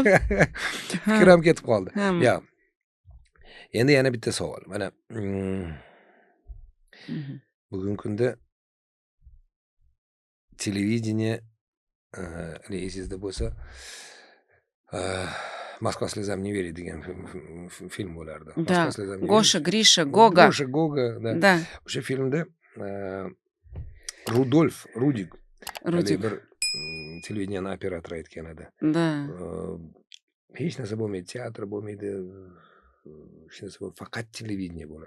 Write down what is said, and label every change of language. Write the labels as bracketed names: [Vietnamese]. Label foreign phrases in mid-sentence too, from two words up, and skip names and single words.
[Uzbek] Fikrim ketib qoldi. Yo'q. Endi yana bitta savol. Mana bugungi kunda televideniya esingizda bo'lsa, Moskva слезам не верит degan film bo'lardi. Gosha, Grisha, Goga. Da. O'sha filmda Rudik bir televideniya operatori aytgan edi. Hech narsa bo'lmaydi, teatr bo'lmaydi, hech narsa bo'lmaydi, faqat televideniya bo'ladi.